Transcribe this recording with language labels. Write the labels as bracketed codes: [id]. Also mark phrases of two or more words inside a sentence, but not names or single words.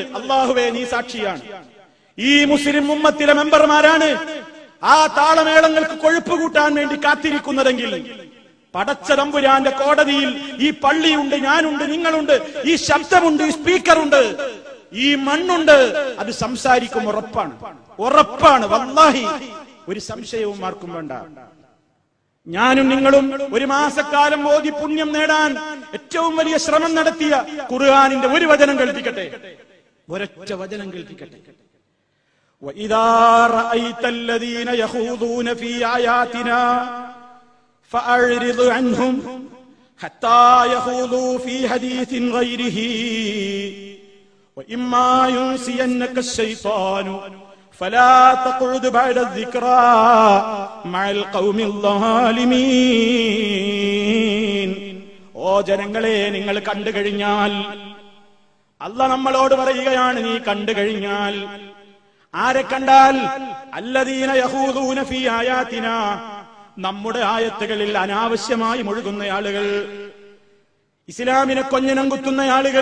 [ml] അള്ളാഹുവേ നീ സാക്ഷിയാണ്, ഈ മുസ്ലിം ഉമ്മത്തിലെ മെമ്പർമാരാണ് ആ താളമേളങ്ങൾക്ക് കൊഴുപ്പ് കൂട്ടാൻ വേണ്ടി കാത്തിരിക്കുന്നതെങ്കിൽ പടച്ച തമ്പുരാന്റെ കോടതിയിൽ ഈ പള്ളിയുണ്ട്, ഞാനുണ്ട്, നിങ്ങളുണ്ട്, ഈ ശബ്ദമുണ്ട്, ഈ സ്പീക്കറുണ്ട്, ഈ മണ്ണുണ്ട്, അത് സംസാരിക്കും. ഉറപ്പാണ്, ഉറപ്പാണ്, വല്ലാഹി ഒരു സംശയവും ആർക്കും വേണ്ട. ഞാനും നിങ്ങളും ഒരു മാസക്കാലം ഓതി പുണ്യം നേടാൻ ഏറ്റവും വലിയ ശ്രമം നടത്തിയ ഖുർആനിന്റെ ഒരു വചനം കേൾപ്പിക്കട്ടെ, ഒരൊറ്റ വചനം കേൾപ്പിക്കട്ടെ. [ar] وَإِذَا رَأَيْتَ الَّذِينَ يَخُوضُونَ فِي آيَاتِنَا فَأَعْرِضْ عَنْهُمْ حَتَّى يَخُوضُوا فِي حَدِيثٍ غَيْرِهِ وَإِمَّا يُنْسِيَنَّكَ الشَّيْطَانُ فَلَا تَقْعُدْ بَعْدَ الذِّكْرَى مَعَ الْقَوْمِ الظَّالِمِينَ. [ml] ഓ ജനങ്ങളെ, നിങ്ങൾ കണ്ടു കഴിഞ്ഞാൽ, അല്ലാഹ് നമ്മളോട് പറയുകയാണ്, നീ കണ്ടു കഴിഞ്ഞാൽ ആരെ കണ്ടാൽ [ar] الذين يخوضون في آياتنا, [ml] നമ്മുടെ ആയത്തുകളിൽ അനാവശ്യമായി മുഴുകുന്ന ആളുകൾ, ഇസ്ലാമിനെ കൊഞ്ഞനം കുത്തുന്ന ആളുകൾ.